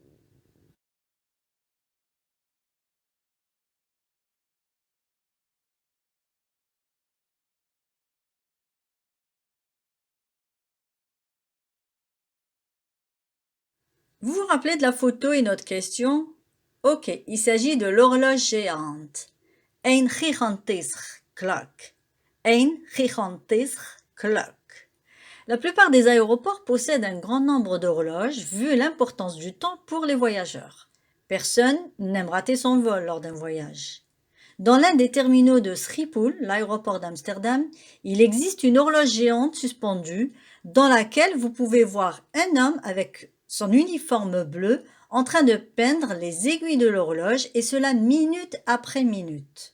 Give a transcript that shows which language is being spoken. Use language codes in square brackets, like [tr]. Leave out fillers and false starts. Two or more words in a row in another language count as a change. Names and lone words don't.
[fr] Vous vous rappelez de la photo et notre question? Ok, il s'agit de l'horloge géante. [nl] Een gigantische klok. Een gigantische klok. [fr] La plupart des aéroports possèdent un grand nombre d'horloges vu l'importance du temps pour les voyageurs. Personne n'aime rater son vol lors d'un voyage. Dans l'un des terminaux de Schiphol, l'aéroport d'Amsterdam, il existe une horloge géante suspendue dans laquelle vous pouvez voir un homme avec son uniforme bleu en train de peindre les aiguilles de l'horloge et cela minute après minute.